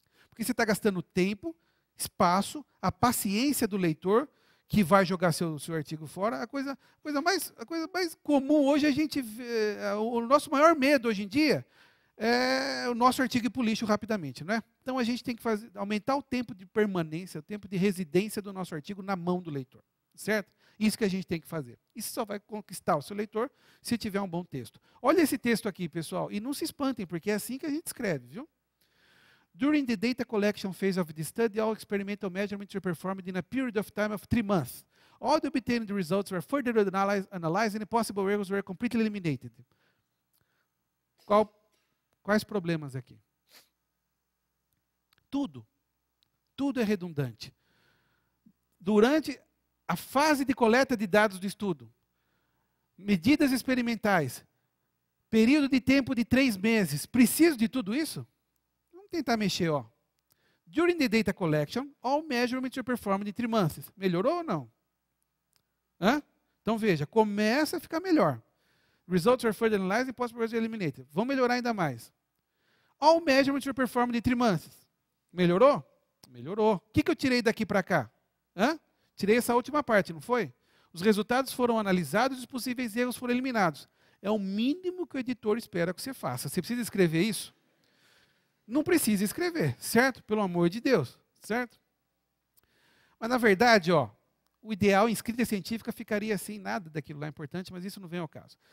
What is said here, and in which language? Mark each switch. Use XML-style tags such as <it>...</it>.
<pt>Porque você está gastando tempo, espaço, a paciência do leitor, que vai jogar seu artigo fora. A coisa mais comum hoje, a gente vê, o nosso maior medo hoje em dia é o nosso artigo ir para o lixo rapidamente, não é? Então a gente tem que aumentar o tempo de permanência, o tempo de residência do nosso artigo na mão do leitor, certo? Isso que a gente tem que fazer. Isso só vai conquistar o seu leitor se tiver um bom texto. Olha esse texto aqui, pessoal, e não se espantem, porque é assim que a gente escreve, viu?</pt> <en>During the data collection phase of the study, all experimental measurements were performed in a period of time of 3 months. All the obtained results were further analyzed and possible errors were completely eliminated.</en> <pt>Quais problemas aqui? Tudo é redundante. Durante a fase de coleta de dados do estudo, medidas experimentais, Período de tempo de 3 meses. Preciso de tudo isso? Vamos tentar mexer, ó.</pt> <en>During the data collection, all measurements were performed in 3 months.</en> <pt>Melhorou ou não? Hã? Então veja, começa a ficar melhor.</pt> <en>Results are further analyzed and possibly eliminated.</en> <pt>Vão melhorar ainda mais.</pt> <en>All measurements were performed in 3 months.</en> <pt>Melhorou? Melhorou. O que eu tirei daqui para cá? Hã? Tirei essa última parte, não foi? Os resultados foram analisados e os possíveis erros foram eliminados. É o mínimo que o editor espera que você faça. Você precisa escrever isso? Não precisa escrever, certo? Pelo amor de Deus, certo? Mas na verdade, ó, o ideal em escrita científica ficaria assim, nada daquilo lá é importante, mas isso não vem ao caso.</pt>